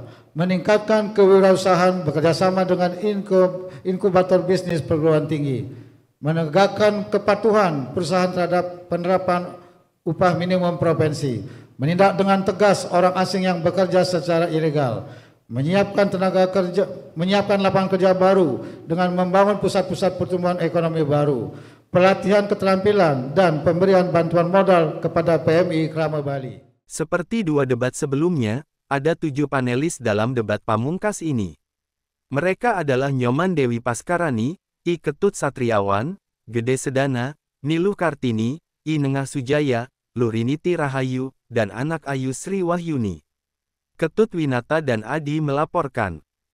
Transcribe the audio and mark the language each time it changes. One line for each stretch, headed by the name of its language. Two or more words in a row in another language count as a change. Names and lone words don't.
Indonesian: meningkatkan kewirausahaan bekerjasama dengan inkubator bisnis perguruan tinggi, menegakkan kepatuhan perusahaan terhadap penerapan upah minimum provinsi, menindak dengan tegas orang asing yang bekerja secara ilegal, menyiapkan lapangan kerja baru dengan membangun pusat-pusat pertumbuhan ekonomi baru, pelatihan keterampilan, dan pemberian bantuan modal kepada PMI Krama Bali. Seperti 2 debat sebelumnya, ada 7 panelis dalam debat pamungkas ini. Mereka adalah Nyoman Dewi Paskarani, I Ketut Satriawan, Gede Sedana, Niluh Kartini, I Nengah Sujaya, Luriniti Rahayu, dan anak Ayu Sri Wahyuni. Ketut Winata dan Adi melaporkan.